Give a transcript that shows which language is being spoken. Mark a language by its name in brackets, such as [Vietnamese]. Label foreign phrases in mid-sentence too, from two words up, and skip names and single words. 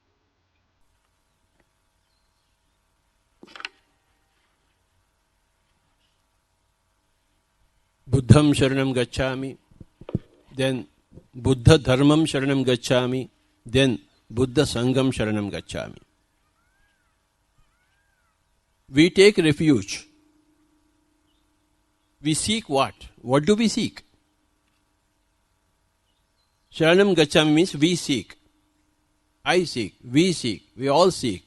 [Pali] Buddham Sharanam Gacchami, then Buddha Dharmam Sharanam Gacchami, then Buddha Sangam Sharanam Gacchami. [English] We take refuge. We seek what? What do we seek? [Pali] Sharanam Gacchami [English] means we seek. I seek, we all seek.